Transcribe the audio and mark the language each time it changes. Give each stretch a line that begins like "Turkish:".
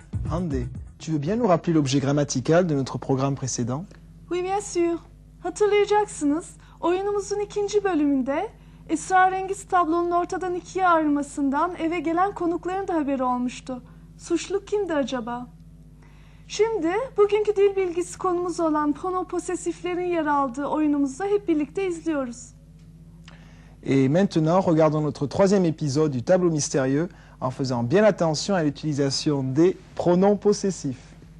French: Hande, tu veux bien nous rappeler l'objet grammatical de notre programme précédent? Oui, bien sûr.
Turkish: Hatırlayacaksınız, oyunumuzun ikinci bölümünde esrarengiz tablonun ortadan ikiye ayrılmasından eve gelen konukların da haberi olmuştu. Suçlu kimdi acaba? Şimdi bugünkü dil bilgisi konumuz olan pronom posesiflerin yer aldığı oyunumuzu hep birlikte izliyoruz.
French: Et maintenant, regardons notre troisième épisode du tableau mystérieux en faisant bien attention à l'utilisation des pronoms possessifs.